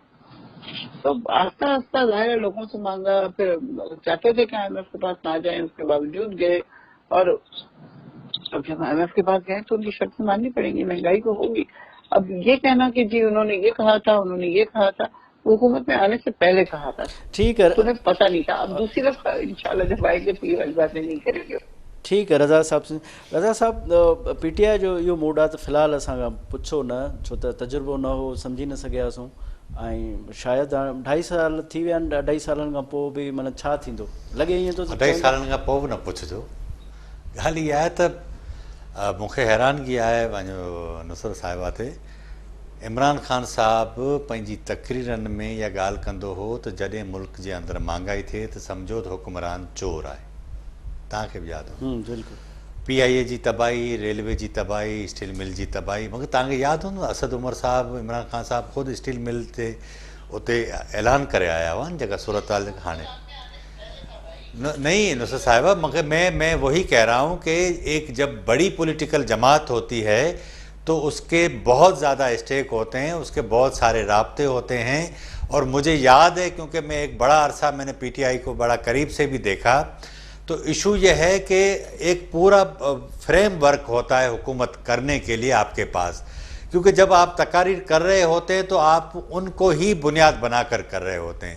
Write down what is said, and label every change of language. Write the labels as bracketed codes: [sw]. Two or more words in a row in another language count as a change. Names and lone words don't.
[ur] تو آہستہ آہستہ ظاہر ہے لوگوں سے مانگا، پھر چاہتے تھے کہ IMF کے پاس نہ جائے، اس کے باوجود گئے، اور اب جب IMF کے پاس گئے تو ان کی شرطیں ماننی پڑیں گی، مہنگائی تو ہوگی. اب یہ کہنا کہ جی انہوں نے یہ کہا تھا، انہوں نے یہ کہا تھا، حکومت میں آنے سے پہلے کہا تھا, ٹھیک ہے, تو انہیں پتا نہیں تھا. اب دوسری دفعہ ان شاء اللہ جب آئیں گے تو یہ والی باتیں نہیں کریں گے. [sd] ठीक है रज़ा साहब, PTI जो इहो मूड आहे त फ़िलहालु असां पुछो न, छो त तजुर्बो न हो, सम्झी न सघियासीं, ऐं शायदि 2.5 साल थी विया आहिनि, 2.5 सालनि खां पोइ बि माना छा थींदो लॻे ईअं थो। 2.5 सालनि खां पोइ बि न पुछिजो। ॻाल्हि इहा आहे त मूंखे हैरानगी आहे पंहिंजो नुसरत साहिबा ते, इमरान ख़ान साहब पंहिंजी तक़रीरनि में इहा ॻाल्हि कंदो हो त जॾहिं मुल्क जे अंदरि महांगाई थिए त सम्झो त हुकुमरान चोर आहे। तव्हांखे बि यादि हो PIA जी तबाही, रेलवे जी तबाही, स्टील मिल जी तबाही। मगर तव्हांखे यादि हूंदो असद उमर साहब, इमरान ख़ान साहब ख़ुदि स्टील मिल ते उते ऐलान करे आया हुआ जेका सूरत हाल हाणे नहीं नुसरत साहिबा, [ur] مگر میں وہی کہہ رہا ہوں کہ ایک جب بڑی پولیٹیکل جماعت ہوتی ہے تو اس کے بہت زیادہ سٹیک ہوتے ہیں، اس کے بہت سارے رابطے ہوتے ہیں. اور مجھے یاد ہے کیونکہ میں ایک بڑا عرصہ میں نے PTI کو بڑا قریب سے بھی دیکھا، تو ایشو یہ ہے کہ ایک پورا فریم ورک ہوتا ہے حکومت کرنے کے لیے آپ کے پاس، کیونکہ جب آپ تقاریر کر رہے ہوتے ہیں تو آپ ان کو ہی بنیاد بنا کر کر رہے ہوتے ہیں.